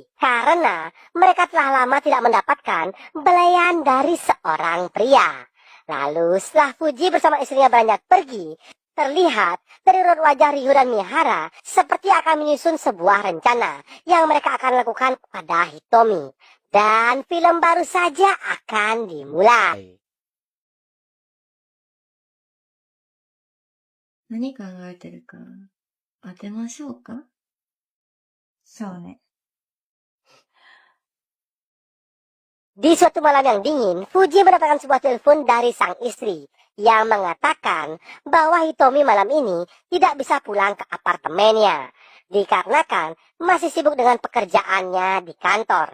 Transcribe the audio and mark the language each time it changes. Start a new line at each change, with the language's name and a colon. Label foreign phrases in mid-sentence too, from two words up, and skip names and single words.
Indonesian: Karena mereka telah lama tidak mendapatkan belayan dari seorang pria. Lalu setelah Fuji bersama istrinya beranjak pergi, terlihat dari raut wajah Ryo dan Mihara seperti akan menyusun sebuah rencana yang mereka akan lakukan kepada Hitomi. Dan film baru saja akan dimulai.
Japanese: 何考えてるか当てましょうか？そうね。
Indonesian: Di suatu malam yang dingin, Fuji mendapatkan sebuah telepon dari sang istri yang mengatakan bahwa Hitomi malam ini tidak bisa pulang ke apartemennya dikarenakan masih sibuk dengan pekerjaannya di kantor.